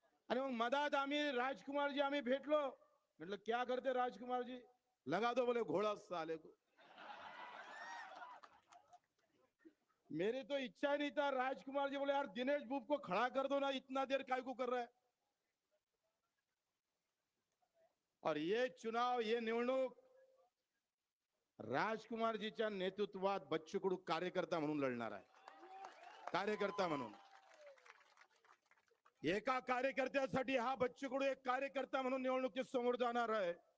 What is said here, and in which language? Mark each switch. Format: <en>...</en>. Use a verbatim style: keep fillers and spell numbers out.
<mr>आणि मग मधात आम्ही राजकुमारजी आम्ही भेटलो, म्हटलं</mr> <hi>क्या करते राजकुमारजी, लगा दो बोले घोडा साले को. मेरी तो इच्छा ही नहीं था. राजकुमार जी बोले यार दिनेश बुब को खड़ा कर दो ना, इतना देर काय को कर रहा है. और ये चुनाव,</hi> <mr>ये निवडणूक राजकुमारजीच्या नेतृत्वात बच्चू कडू कार्यकर्ता म्हणून लढणार आहे. कार्यकर्ता म्हणून, एका कार्यकर्त्यासाठी हा बच्चू कडू एक कार्यकर्ता म्हणून निवडणुकीत समोर जाणार आहे.</mr>